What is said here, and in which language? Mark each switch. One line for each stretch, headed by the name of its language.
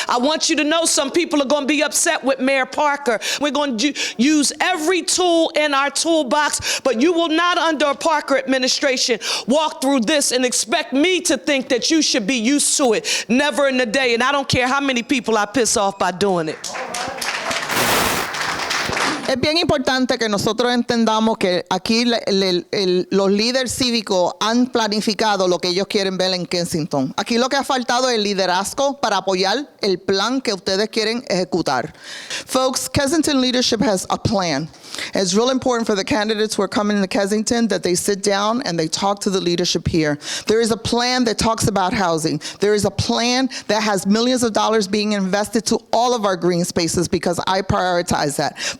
English: I want you to know some people are going to be upset with Mayor Parker. We're going to use every tool in our toolbox, but you will not, under a Parker administration, walk through this and expect me to think that you should be used to it. Never in the day, and I don't care how many people I piss off by doing it.
Spanish: Es bien importante que nosotros entendamos que aquí los líderes cívicos han planificado lo que ellos quieren ver en Kensington. Aquí lo que ha faltado es el liderazgo para apoyar el plan que ustedes quieren ejecutar.
English: Folks, Kensington leadership has a plan. It's real important for the candidates who are coming to Kensington that they sit down and they talk to the leadership here. There is a plan that talks about housing. There is a plan that has millions of dollars being invested to all of our green spaces, because I prioritize that.